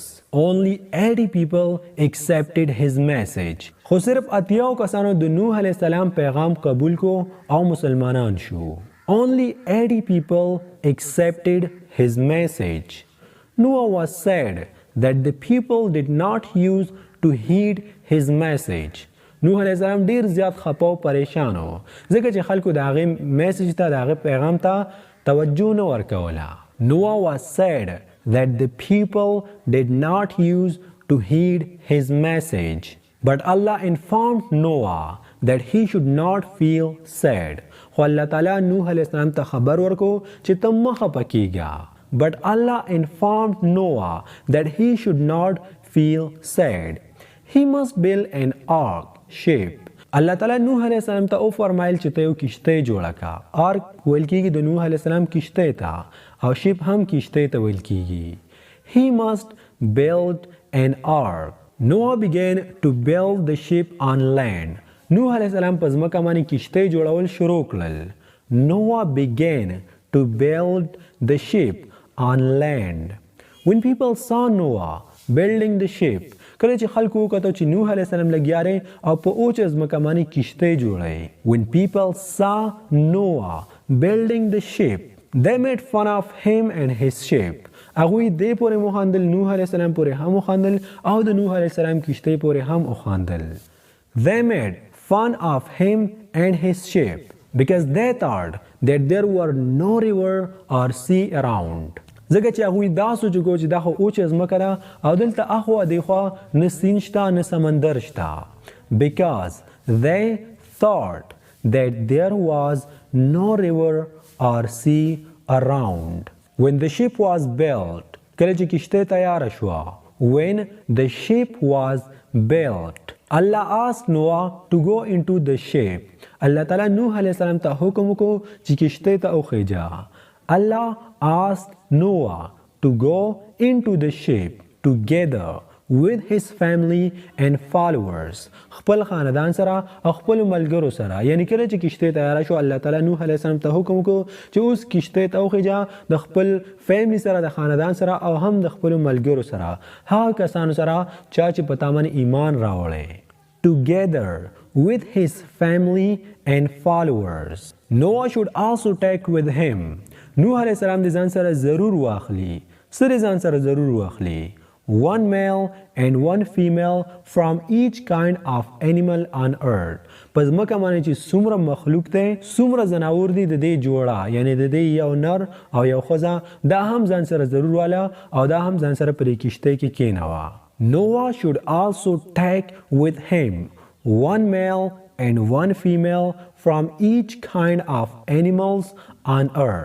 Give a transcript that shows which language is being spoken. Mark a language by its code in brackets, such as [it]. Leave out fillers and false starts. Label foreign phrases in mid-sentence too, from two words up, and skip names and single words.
[en] Only 80 people accepted his message. [ps] خو صرف 80 کسانو د نوح [ar] علیہ السلام [ps] پیغام قبول کو او مسلمانان شو. [en] Only 80 people accepted his message. Noah was sad that the people did not use to heed his message. [ps] نوح [ar] علیہ السلام [ps] ډیر زیات خپه او پریشان و ځکه چې خلکو د هغې میسج ته، د هغې پیغام ته توجه نه ورکوله. [en] Noah was sad that the people did not use to heed his message. But Allah informed Noah that he should not feel sad. [ps] خو [ar] الله تعالی [ps] نوح [ar] علیہ السلام [ps] ته خبر ورکو چې ته مخه پکېږه. [en] But Allah informed Noah that he should not feel sad. He must build an ark, ship. [ar] الله تعالی [ps] نوح [ar] علیہ السلام [ps] ته او فرمایل چې ته یو کشته جوړه کا. آرک ویل کېږي د نوح [ar] علیہ السلام [ps] کشته ته او شپ هم کشته ته ویل کېږي. [en] He must build an ark. Noah began to build the ship on land. [ps] نوح [ar] علیہ السلام [ps] په ځمکه باندې کشته جوړول شروع کړل. [en] Noah began to build the ship on land. When people saw Noah building the ship, [ps] کله چې خلکو وکتل چې نوح [ar] علیہ السلام [ps] لګیا دی او په اوچه ځمکه باندې کشته جوړوي. [en] When people saw Noah building the ship, they made fun of him and his ship. [ps] هغوی دې پورې وخاندل، نوح [ar] علیہ السلام [ps] پورې هم وخاندل او د نوح [ar] علیہ السلام [ps] کشته پورې هم وخاندل. [en] They made fun of him and his ship because they thought that there were no river or sea around. [ps] ځکه چې هغوی دا سوچ وکړو چې دا خو اوچه ځمکه ده او دلته اخوا دېخوا نه سیند شته نه سمندر شته. [en] Because they thought that there was no river or sea around. When the ship was built, [ps] کله چې کشته تیاره شوه. [en] When the ship was built, Allah asked Noah to go into the ship. [ar] الله تعالی [ps] نوح [ar] علیہ السلام [ps] ته حکم وکړو چې کشته ته وخیجه. [en] Allah asked Noah to go into the ship together with his family and followers. [ps] خپل خاندان سره او خپل ملګرو سره. یعنی کله چې کشته تیاره شو [ar] الله تعالی [ps] نوح [ar] علیہ السلام [ps] ته حکم وکړو چې اوس کشته ته وخیجه د خپل فیملی سره د خاندان سره او هم د خپل ملګرو سره هغه کسانو سره چې په تا باندې ایمان راوړي. [en] Together with his family and followers. Noah should also take with him. [ps] نوح [ar] علیہ السلام [ps] د ځان سره ضرور واخلي. څه د ځان سره ضرور واخلي؟ [en] One male and one female from each kind of animal on earth. [ps] پس ځمکه باندې چې څومره مخلوق دی څومره ځناور دي د دې جوړه یعنی د دې یو نر او یو ښځه دا هم ځان سره ضرور واله او دا هم ځان سره په دې کشته کې کېنوه. [en] Noah should also take with him one male and one female from each kind of animals on earth.